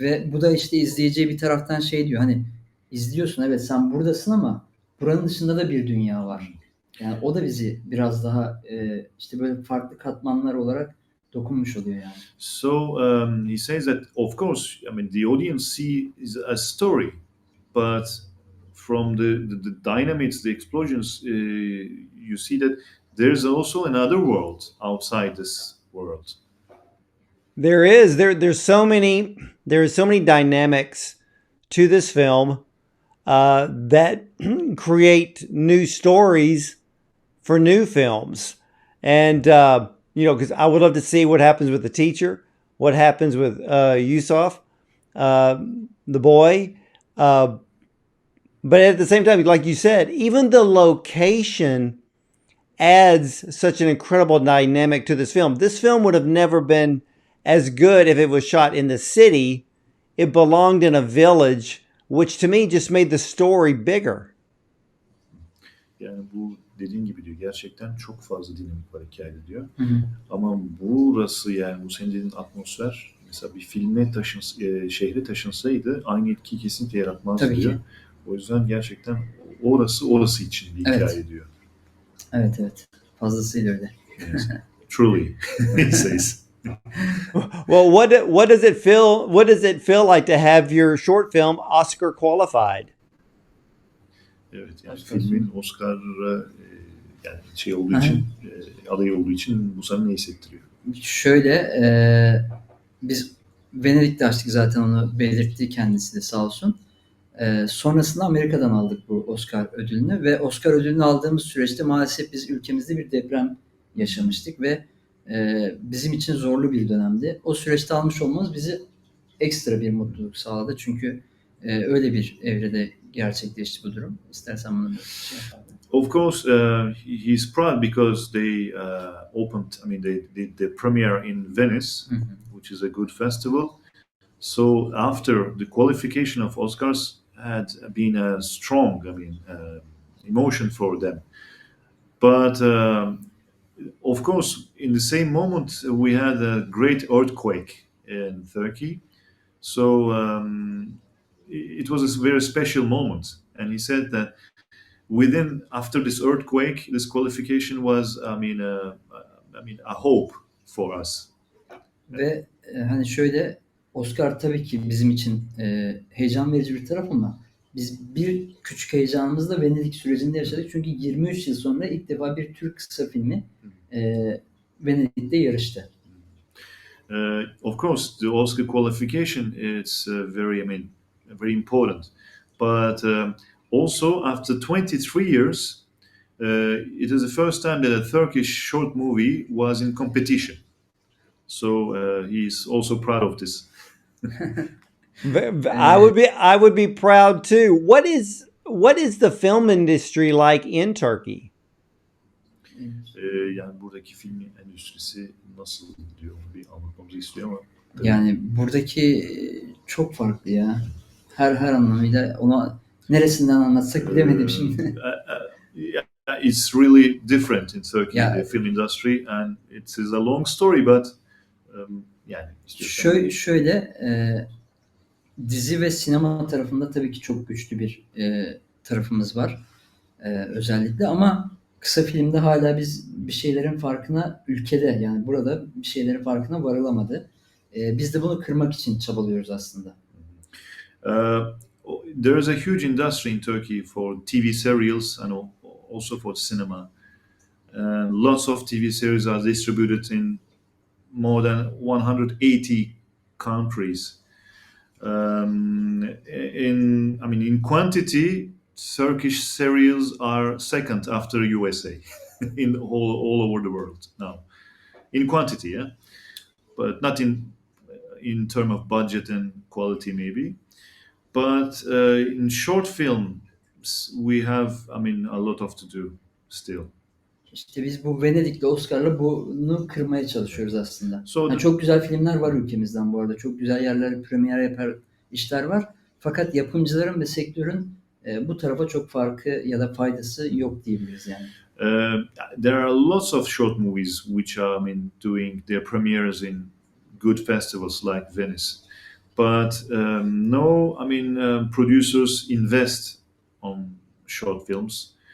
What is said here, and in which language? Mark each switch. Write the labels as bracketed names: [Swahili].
[Turkish] Ve bu da işte izleyiciye bir taraftan şey diyor hani izliyorsun evet sen buradasın ama buranın dışında da bir dünya var. Yani o da bizi biraz daha işte böyle farklı katmanlar olarak dokunmuş oluyor yani. [English] So he says that, of course, I mean, the audience sees a story, but from the dynamics, the explosions, you see that there's also another world outside this world. There's so many dynamics to this film that create new stories for new films. And because I would love to see what happens with the teacher, what happens with Yusuf, the boy. But at the same time, like you said, even the location adds such an incredible dynamic to this film. This film would have never been as good if it was shot in the city. It belonged in a village, which to me just made the story bigger. [Turkish] Yani bu dediğin gibi diyor, gerçekten çok fazla dinamik var hikayede diyor. Hı hı. Ama burası, yani bu senin dediğin atmosfer, mesela bir filme şehre taşınsaydı aynı etkiyi kesinlikle yaratmaz Tabii diyor. ki. O yüzden gerçekten orası için bir Evet. hikaye diyor. Evet. Fazlasıyla öyle. [English] Yes. Truly, he says. Well, what does it feel? What does it feel like to have your short film Oscar qualified? [Turkish] Evet, yani Oscar filmin Oscar'a yani şey olduğu Aha. için, aday olduğu için bu sana ne hissettiriyor? Şöyle biz Venedik'te açtık, zaten onu belirtti kendisi de sağ olsun. Sonrasında Amerika'dan aldık bu Oscar ödülünü ve Oscar ödülünü aldığımız süreçte maalesef biz ülkemizde bir deprem yaşamıştık ve bizim için zorlu bir dönemdi. O süreçte almış olmamız bizi ekstra bir mutluluk sağladı. Çünkü öyle bir evrede gerçekleşti bu durum. İstersen bunu bir şey yapalım. [English] Of course, he's proud because they opened. I mean, they did the premiere in Venice, which is a good festival. So after the qualification of Oscars had been a strong, I mean, emotion for them. But of course, in the same moment, we had a great earthquake in Turkey. So it was a very special moment. And he said that after this earthquake, this qualification was, a hope for us. [Turkish] Ve hani şöyle, Oscar tabii ki bizim için heyecan verici bir taraf ama biz bir küçük heyecanımızı da Venedik sürecinde yaşadık. Çünkü 23 yıl sonra ilk defa bir Türk kısa filmi Venedik'te yarıştı. [English] Of course, the Oscar qualification is very important. But also, after 23 years, it is the first time that a Turkish short movie was in competition. So he's also proud of this. I would be proud too. What is the film industry like in Turkey? [Turkish] Yani buradaki film endüstrisi nasıl diyor, bir anlatmamızı istiyor ama. Yani buradaki çok farklı ya. Her anlamıyla, ona neresinden anlatsak bilemedim şimdi. [English] Yeah, it's really different in Turkey, Yeah. the film industry, and it is a long story, but yani [Turkish] Şöyle dizi ve sinema tarafında tabii ki çok güçlü bir tarafımız var özellikle, ama kısa filmde hala biz bir şeylerin farkına, ülkede yani burada bir şeylerin farkına varılamadı. Biz de bunu kırmak için çabalıyoruz aslında. [English] There is a huge industry in Turkey for TV serials and also for cinema. Lots of TV series are distributed in more than 180 countries. In quantity, Turkish serials are second after USA in all over the world now. In quantity, yeah, but not in term of budget and quality maybe. But in short films, we have, a lot of to do still. [Turkish] İşte biz bu Venedik'te Oscar'la bunu kırmaya çalışıyoruz aslında. [English] So [Turkish] Yani çok güzel filmler var ülkemizden bu arada. Çok güzel yerlere premier yapar işler var. Fakat yapımcıların ve sektörün bu tarafa çok farkı ya da faydası yok diyebiliriz yani. [English] There are lots of short movies which are, doing their premieres in good festivals like Venice. But no, producers invest on short films.